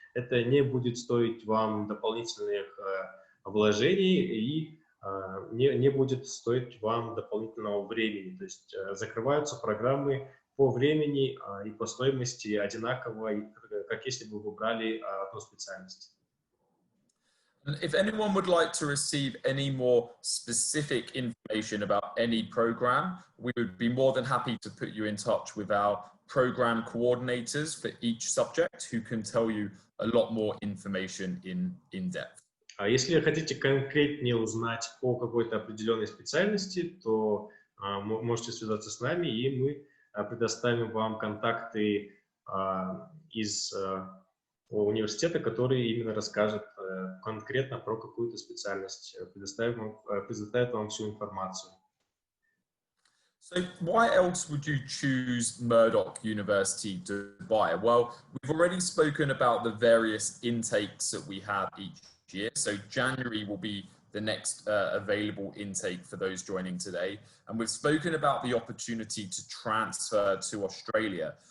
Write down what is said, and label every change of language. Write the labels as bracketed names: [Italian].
[Russian] Это не будет стоить вам дополнительных вложений и не будет стоить вам дополнительного времени. То есть закрываются программы по времени и по стоимости одинаково, как если бы вы брали одну специальность. [English] If anyone would like to receive any more specific information about any program, we would be more than happy to put you in touch with our program coordinators for each subject who can tell you a lot more information in depth. [Russian] Если хотите конкретнее узнать по какой-то определенной специальности, то можете связаться с нами, и мы предоставим вам контакты из университета, который именно расскажет конкретно про какую-то специальность, предоставит вам всю информацию. [English] So why else would you choose Murdoch University Dubai? Well, we've already spoken about the various intakes that we have each year. So January will be the next available intake for those joining today. And we've spoken about the opportunity to transfer to Australia.